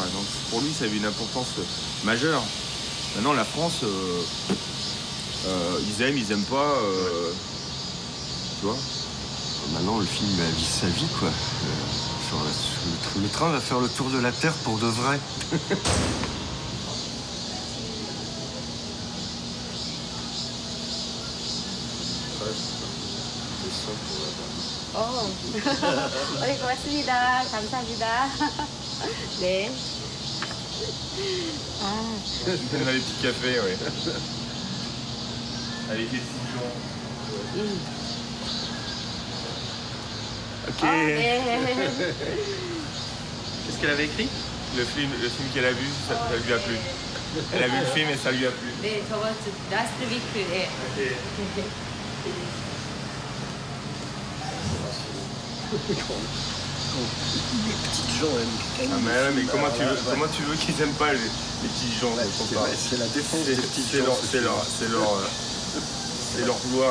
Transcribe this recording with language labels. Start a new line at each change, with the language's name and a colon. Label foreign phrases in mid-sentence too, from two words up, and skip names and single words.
French: Donc pour lui, ça avait une importance majeure. Maintenant, la France, ils aiment pas, tu vois. Maintenant, le film vit sa vie, quoi. Le train va faire le tour de la Terre pour de vrai.
Korean: 고맙습니다. 감사합니다. 네.
French: On a les petits cafés, oui. Avec les petits jours. Ok. Qu'est-ce qu'elle avait écrit? Le film qu'elle a vu, ça lui a plu. Elle a vu le film et ça lui a plu.
Korean: 네, 저번 주
English: last week.
Korean: 예.
French: Les petites gens aiment. Mais comment tu veux qu'ils aiment pas les petites gens? C'est la défense des petites gens. C'est leur gloire.